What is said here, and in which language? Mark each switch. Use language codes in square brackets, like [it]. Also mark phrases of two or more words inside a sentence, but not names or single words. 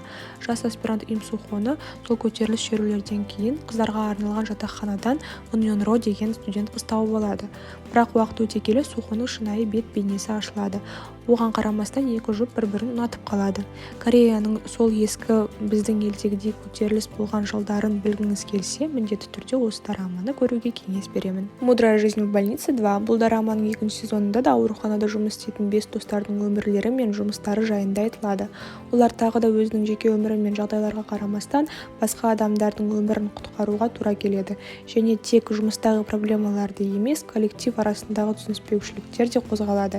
[kk] Жас аспирант Им Су Хоны сол көтеріліс шерулерден кейін қыздарға арналған жатақханадан Ун Йон Ро деген студент қыз тауып алады. Бірақ уақыт өте келе Су Хоның шынайы бет бейнесі ашылады. Оған қарамастан екі жұп бір-бірін ұнатып қалады. Кореяның сол ескі біздің елдегідей көтеріліс болған жылдарын білгіңіз келсе, міндетті түрде осы дораманы көруге кеңес беремін. Мудрая жизнь в больнице 2. Бұл дораманың екінші сезонында да ауруханада жұмыс істейтін 5 достардың өмірлері мен жұмыстары жайында айтылады. Олар тағы да өзінің жеке өмірі мен жағдайларға қарамастан басқа адамдардың өмірін құтқаруға тура келеді. Және тек жұмыстағы проблемаларды емес, коллектив арасындағы түсініспеушіліктер де қозғалады.